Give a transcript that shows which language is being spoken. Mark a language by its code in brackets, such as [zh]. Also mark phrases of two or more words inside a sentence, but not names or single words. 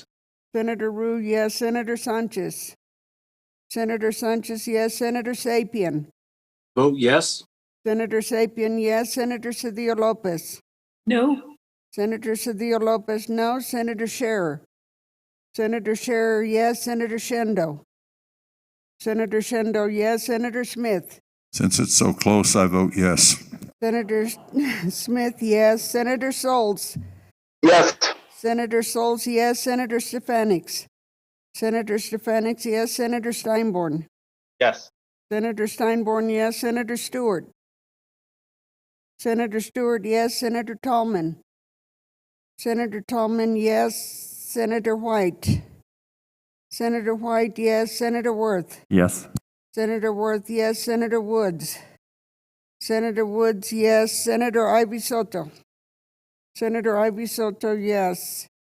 [en] Senator Rue, yes. Senator Sanchez. Senator Sanchez, yes. Senator Sapien. Vote yes. Senator Sapien, yes. Senator Cedillo Lopez. No. Senator Cedillo Lopez, no. Senator Scherer. Senator Scherer, yes. Senator Shendo. Senator Shendo, yes. Senator Smith. Since it's so close, I vote yes. Senator Smith, yes. Senator Solz. Yes. Senator Solz, yes. Senator Stefanix. Senator Stefanix, yes. Senator Steinborn. Yes. Senator Steinborn, yes. Senator Stewart. Senator Stewart, yes. Senator Tallman. Senator Tallman, yes. Senator White. Senator White, yes. Senator Worth. Yes. Senator Worth, yes. Senator Woods. Senator Woods, yes. Senator Ivy Soto. Senator Ivy Soto, yes.